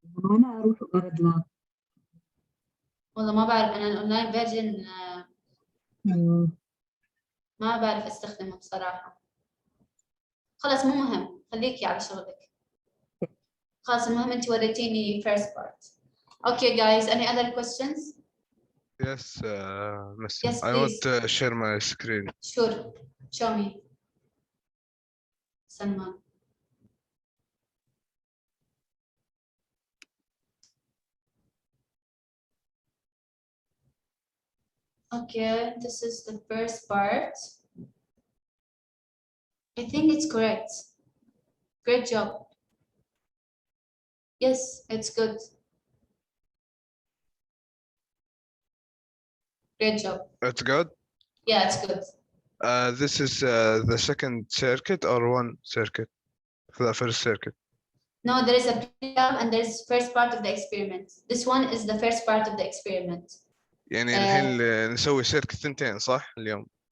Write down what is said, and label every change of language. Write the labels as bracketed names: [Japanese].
[Arabic] أنا أروح أرد له. والله ما بعرف أنا الأونلاين فيرجن ما بعرف أستخدمه بصراحة. خلاص مو مهم، خليكي على شغلك. خلاص المهم أنت وريتيني [English] first part. Okay guys, any other questions? Yes, Miss. Yes, I want please. to share my screen. Sure. Show me. Salman. Okay, this is the first part. I think it's correct. Great job. Yes, it's good. Great job. It's good. Yeah, it's good. This is the second circuit or one circuit for the first circuit. No, there is a pre-lab and there's first part of the experiment. This one is the first part of the experiment. [Arabic] يعني الحين نسوي سيركت ثنتين صح اليوم؟